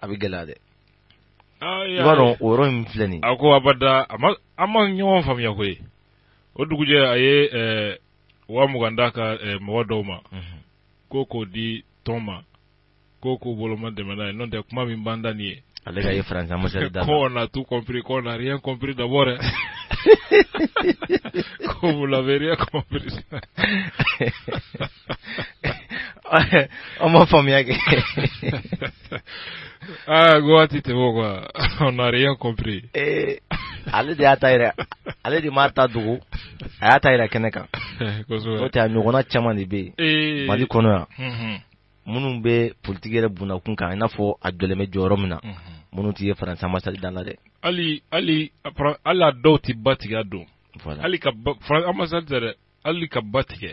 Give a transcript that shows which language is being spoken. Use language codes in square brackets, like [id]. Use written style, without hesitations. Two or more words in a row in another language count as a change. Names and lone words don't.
[bm] a bɛ gɛlɛya dɛ i b'a dɔn o yɔrɔ min filɛ nin a ko abada an ma ɲɔgɔn faamuya koyi o dugujɛ a ye 20,000 d'a ka mɔgɔ dɔw ma k'o di tɔn ma k'o boloma dɛmɛ n'a ye n'o tɛ kuma min b'an da nin ye ale ka ye faransi ambassade da [fr] qu'on a tout compris qu'on n'a rien compris d'abord qu'on vous l'avez rien compris on m'a [bm] faamuya kɛ waati tɛmɛ [fr] quoi on n'a rien compris [bm] ale de y'a ta yɛrɛ ale de m'a ta dogo a y'a ta yɛrɛ kɛnɛ kan n'o tɛ a ɲɔgɔnna caman de bɛ yen Mali kɔnɔ yan minnu bɛ politiki yɛrɛ bundakun kan i n'a fɔ a jɔlen bɛ jɔyɔrɔ min na minnu tɛ ye faransi ambassade da la dɛ hali a dɔw tɛ ba tigɛ don hali ka faransi ambassade dɛ hali ka ba tigɛ